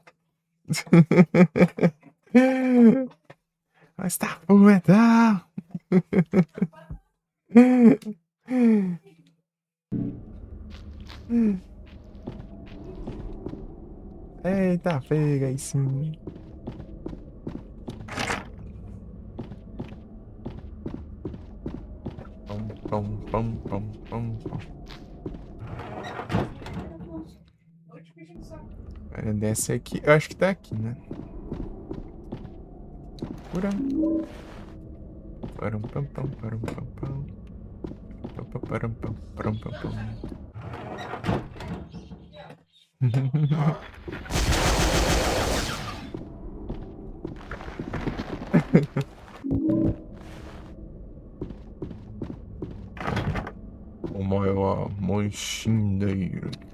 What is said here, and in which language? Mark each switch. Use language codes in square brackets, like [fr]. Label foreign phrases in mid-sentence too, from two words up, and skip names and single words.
[pt] Está o metal! Eita, pega aí sim. Pom, pom, pom, pom, pom, pom. Agora desce aqui. Eu acho que tá aqui, né? Cura. Param, pam, pam, param, pam, pam. Pam, pam, param, pam, param, pam, pam. O maior moichindeiro.